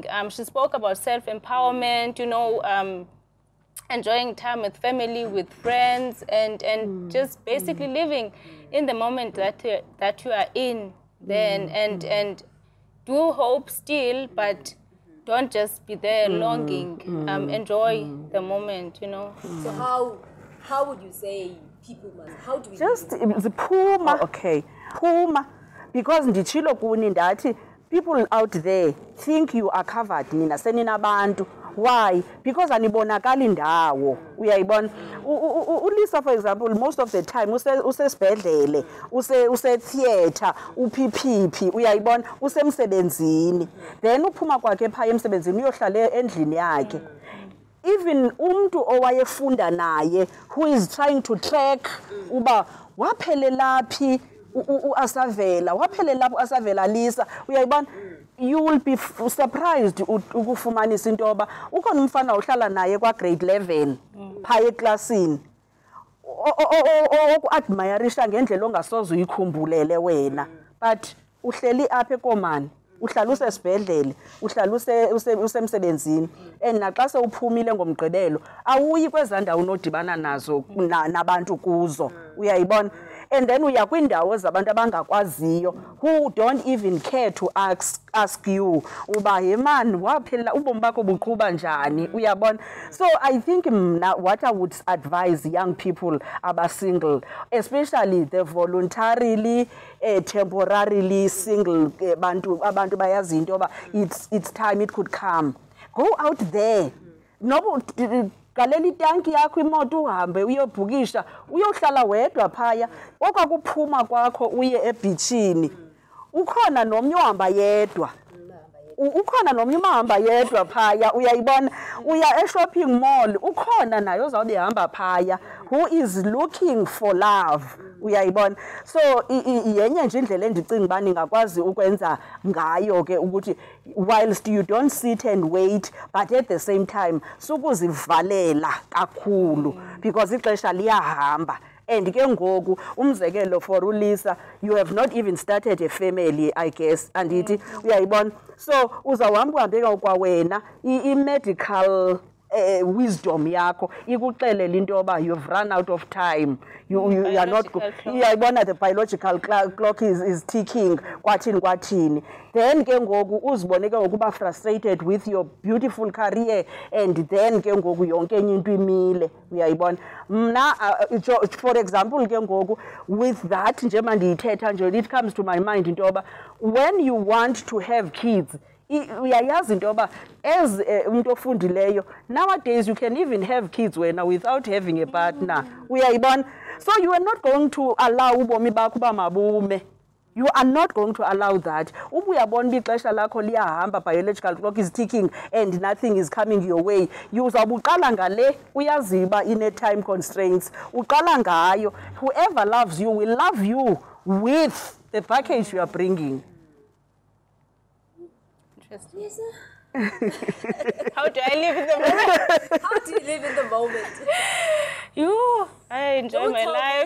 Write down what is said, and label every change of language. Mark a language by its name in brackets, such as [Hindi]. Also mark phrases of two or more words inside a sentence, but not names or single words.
[English] She spoke about self-empowerment, enjoying time with family, with friends, and just basically living in the moment that you are in then, and do hope still, but don't just be there longing. Enjoy the moment, So how would you say people must, how do we just the phuma? Okay, phuma, because [Xhosa] ndichilo kuni ndathi [English] people out there think you are covered [Xhosa] nina seninabantu. [English] Why? [Xhosa] Because anibonakali ndawo. Uyayibona? Ulisa, [English] for example, most of the time usesibhedlele, use theater, [Xhosa] uPPP, uyayibona? Usemsebenzini. Then uphuma kwakhe phaya emsebenzini uyohlala endlini yakhe. Even umntu owayefunda naye [English] who is trying to track [Xhosa] uba waphelelaphi uAsavela, waphelelaphi uAsavela Lisa, uyayibona? [English] You will be surprised [Xhosa] ukufumanisa into yoba ukhona umfana uhlala naye kwa grade 11 phaya eklasini oku-admirisha ngendlela ongasoze uyikhumbulele wena, but uhleli apha ekomani, uhlala usesibhedlele, uhlala usemsebenzini, and naxa sewuphumile ngomgqibelo awuyi kwezaa ndawo unodibana nazo nabantu kuzo, uyayibona? And then uya kwindawo zabantu abangakwaziyo [English] who don't even care to ask you [Xhosa] uba ye man waphela ubomi bakho buqhuba njani, uyabona? [English] So I think what I would advise young people single, especially the voluntarily temporarily single [Xhosa] abantu bayazi into yoba [English] it's time it could come, go out there. No, [Xhosa] galela itanki yakho imoto uhambe uyobhukisha, uyohlala wedwa phaya, okwakuphuma kwakho uye ebhichini. Ukhona nomnye ohamba yedwa. Ukhona nomnye umahamba yedwa phaya, uyayibona? Uya e-shopping mall, ukhona naye ozawube ehamba phaya [English] who is looking for love, [Xhosa] uyayibona? So yenye nje indlela endicinga uba ningakwazi ukwenza ngayo ke ukuthi [English] whilst you don't sit and wait, but at the same time [Xhosa] sukuzivalela kakhulu because ixesha liyahamba. [English] And [Xhosa] ke ngoku umzekelo [English] for uLisa, you have not even started a family, I guess, [Xhosa] andithi uyayibona? [English] So [Xhosa] uzawuhamba uhambeka kwa wena [English] i-medical wisdom [Xhosa] yakho ikuxelela into yoba [English] you've run out of time, you are not, uyayibona, the biological clock is ticking, [Xhosa] kwathini. [English] Then [Xhosa] ke ngoku uzibone ke ngokuba [English] frustrated with your beautiful career, and then [Xhosa] ke ngoku yonke enye into imile, uyayibona? Mna [English] for example [Xhosa] ke ngoku [English] with that [Xhosa] njengoba ndiyithetha nje, [English] it comes to my mind [Xhosa] into yoba [English] when you want to have kids, [Xhosa] uyayazi into yoba as umuntu ofundileyo, [English] nowadays you can even have kids wena without having a partner, uyayibona? So you are not going to allow [Xhosa] ubomi bakho uba mabume. [English] You are not going to allow that. [Xhosa] Uba uyabona uba ixesha lakho liyahamba, [English] biological clock is ticking and nothing is coming your way, [Xhosa] uzawube uqala ngale, uyazi uba ine- [English] time constraints, [Xhosa] uqala ngayo. [English] Whoever loves you will love you with the package you are bringing. Interesting. Yes, how do I live in the moment? How do you live in the moment? I enjoy my life.